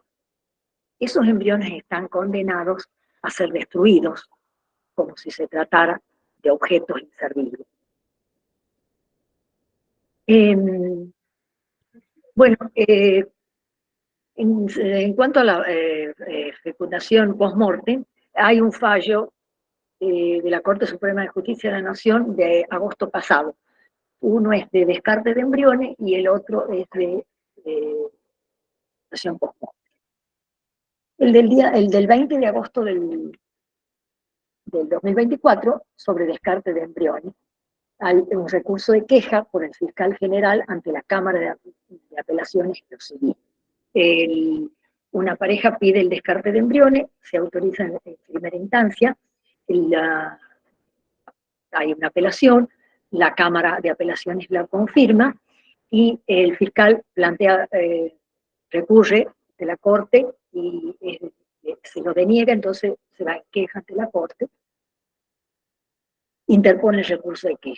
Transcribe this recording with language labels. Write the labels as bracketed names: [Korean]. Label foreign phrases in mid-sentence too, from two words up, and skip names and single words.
[Spanish] Esos embriones están condenados a ser destruidos, como si se tratara de objetos inservibles. Bueno, en cuanto a la fecundación post-mortem, hay un fallo de la Corte Suprema de Justicia de la Nación de agosto pasado. Uno es de descarte de embriones y el otro es de fecundación post-mortem. El del 20 de agosto del 2024, sobre descarte de embriones, hay un recurso de queja por el fiscal general ante la Cámara de Apelaciones de lo civil. Una pareja pide el descarte de embriones, se autoriza en primera instancia, hay una apelación, la Cámara de Apelaciones la confirma y el fiscal plantea, recurre de la Corte y se lo deniega, entonces se va en queja ante la Corte, interpone el recurso de queja.